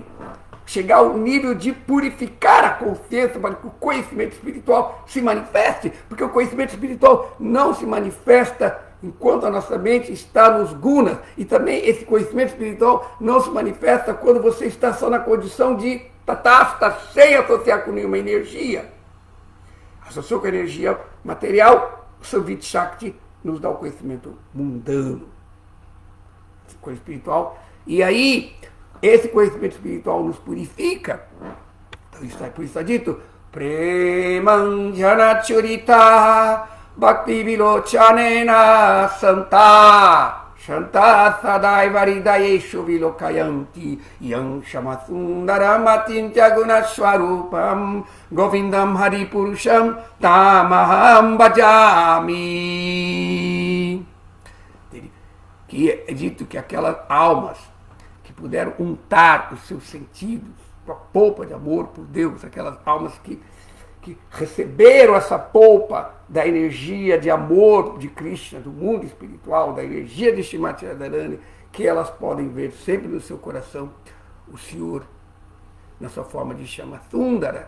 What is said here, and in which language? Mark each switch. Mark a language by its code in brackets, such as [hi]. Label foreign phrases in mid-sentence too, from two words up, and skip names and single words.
[pt] Chegar ao nível de purificar a consciência para que o conhecimento espiritual se manifeste, porque o conhecimento espiritual não se manifesta enquanto a nossa mente está nos gunas, e também esse conhecimento espiritual não se manifesta quando você está só na condição de tatasta, sem associar com nenhuma energia. Associou com a energia material, o [sa] Samvit Shakti [pt] nos dá o conhecimento mundano, conhecimento espiritual, e aí esse conhecimento espiritual nos purifica. Então, por isso está dito [sa] Premanjana Churita Bhakti Vilochanena Santa Shanta Sadaiva Hridayeshu Vilokayanti Yang Shamasundaramatinya Gunashwarupam Govindam Haripurusham Tamaham Bhajami. [pt] Que é dito que aquelas almas que puderam untar os seus sentidos com a polpa de amor por Deus, aquelas almas que receberam essa polpa da energia de amor de Krishna, do mundo espiritual, da energia de Srimati Radharani, que elas podem ver sempre no seu coração o Senhor na sua forma de Shama Sundara.